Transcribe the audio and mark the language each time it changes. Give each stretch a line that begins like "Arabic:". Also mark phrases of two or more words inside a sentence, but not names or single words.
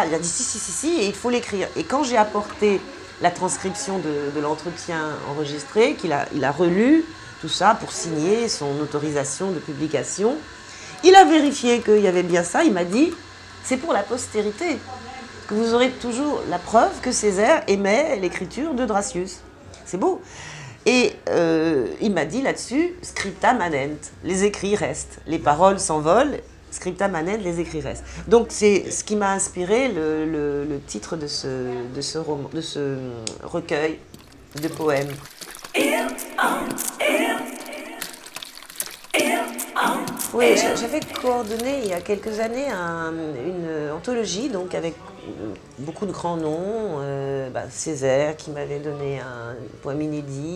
French: Il a dit si, et il faut l'écrire. Et quand j'ai apporté la transcription de l'entretien enregistré, il a relu tout ça pour signer son autorisation de publication, il a vérifié qu'il y avait bien ça, il m'a dit, c'est pour la postérité, que vous aurez toujours la preuve que Césaire aimait l'écriture de Dracius. C'est beau. Et il m'a dit là-dessus,
Latin: scripta manent,
French: les écrits restent, les paroles s'envolent,
Latin: scripta manent,
French: les écrits restent. Donc c'est ce qui m'a inspiré le titre de ce recueil de poèmes. Oui, j'avais coordonné il y a quelques années une anthologie donc avec beaucoup de grands noms, Césaire qui m'avait donné un poème inédit.